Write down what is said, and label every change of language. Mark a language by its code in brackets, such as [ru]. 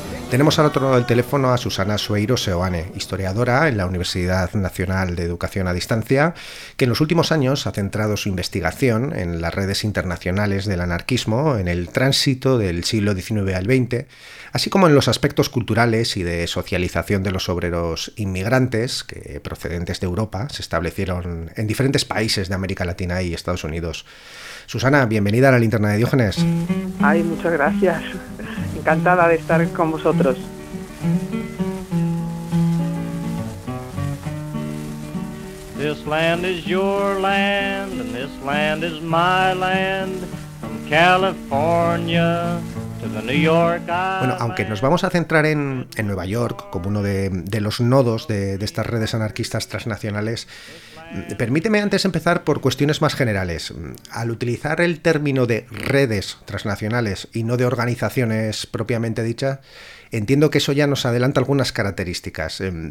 [es] Tenemos al otro lado del teléfono a Susana Sueiro Seoane, historiadora en la Universidad Nacional de Educación a Distancia, que en los últimos años ha centrado su investigación en las redes internacionales del anarquismo en el tránsito del siglo XIX al XX, así como en los aspectos culturales y de socialización de los obreros inmigrantes que, procedentes de Europa, se establecieron en diferentes países de América Latina y Estados Unidos. Susana, bienvenida a la Linterna de Diógenes. Ay, muchas gracias. Encantada de estar con vosotros. [en] This land is your land, and this land is my land, from California [es] Bueno, aunque nos vamos a centrar en Nueva York como uno de los nodos de estas redes anarquistas transnacionales, permíteme antes empezar por cuestiones más generales. Al utilizar el término de redes transnacionales y no de organizaciones propiamente dicha, entiendo que eso ya nos adelanta algunas características.